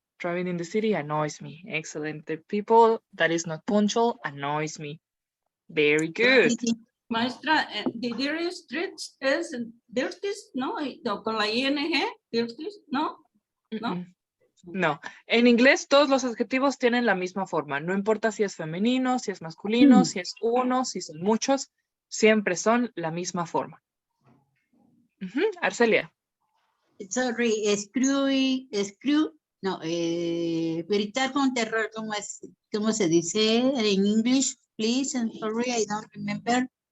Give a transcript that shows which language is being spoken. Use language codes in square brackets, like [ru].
[en] Driving in the city annoys me. Excellent. The people that is not punctual annoys me. Very good. [es] Maestra, [en] the dirty streets [es] es [en] dirty, [es] ¿no? Con la ING, dirty, ¿no? ¿No? No. En inglés todos los adjetivos tienen la misma forma. No importa si es femenino, si es masculino, si es uno, si son muchos. Siempre son la misma forma. Arcelia. [en] Sorry, [es] gritar con terror, ¿cómo se dice en English? [en] Please, I'm sorry, I don't remember.